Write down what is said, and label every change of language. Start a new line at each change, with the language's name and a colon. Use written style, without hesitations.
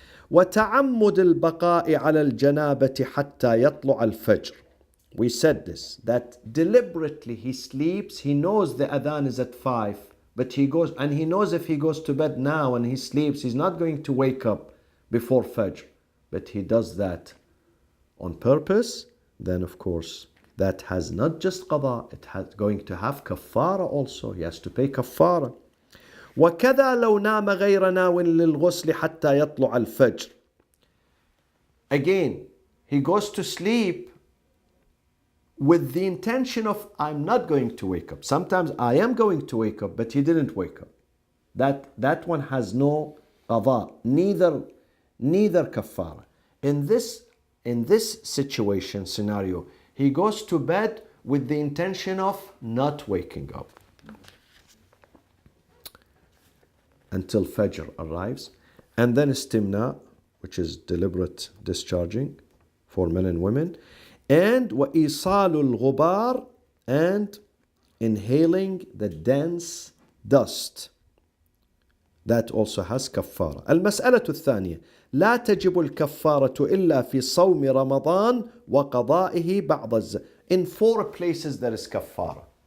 Arabic: وتعمد البقاء على الجنابة حتى يطلع الفجر.
English: We said this, that deliberately he sleeps, he knows the adhan is at 5, but he goes, and he knows if he goes to bed now and he sleeps, he's not going to wake up before Fajr. But he does that on purpose, then of course that has not just qada, it has going to have kaffara also. He has to pay kaffara.
Arabic: وكذا لو نام غير ناو للغسل حتى يطلع الفجر.
English: Again, he goes to sleep with the intention of, I'm not going to wake up. Sometimes I am going to wake up, but he didn't wake up. That one has no qada, neither kaffara. In this situation, scenario, he goes to bed with the intention of not waking up until Fajr arrives. And then istimna, which is deliberate discharging for men and women. And
Arabic: وَإِيصَالُ الْغُبَارِ,
English: and inhaling the dense dust. That also has kaffara.
Arabic: المسألة الثانية لا تجب الكفارة إلا في صوم رمضان وقضائه بعد
English: In 4 places there is kaffara.